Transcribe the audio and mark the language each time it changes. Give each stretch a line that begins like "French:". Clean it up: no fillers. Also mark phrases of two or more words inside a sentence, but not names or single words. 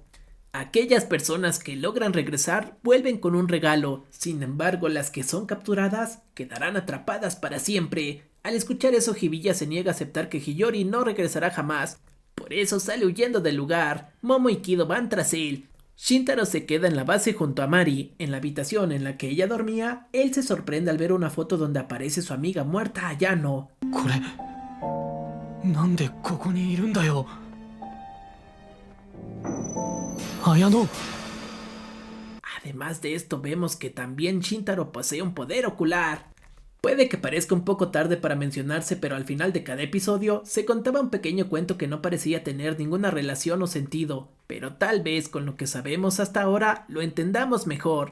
Spanish: Aquellas personas que logran regresar vuelven con un regalo, sin embargo las que son capturadas quedarán atrapadas para siempre. Al escuchar eso, Hibiya se niega a aceptar que Hiyori no regresará jamás, por eso sale huyendo del lugar. Momo y Kido van tras él. Shintaro se queda en la base junto a Mari. En la habitación en la que ella dormía, él se sorprende al ver una foto donde aparece su amiga muerta Ayano.
Japanese: これなんでここにいるんだよ綾乃。
Spanish: Además de esto vemos que también Shintaro posee un poder ocular. Puede que parezca un poco tarde para mencionarse, pero al final de cada episodio se contaba un pequeño cuento que no parecía tener ninguna relación o sentido, pero tal vez con lo que sabemos hasta ahora lo entendamos mejor.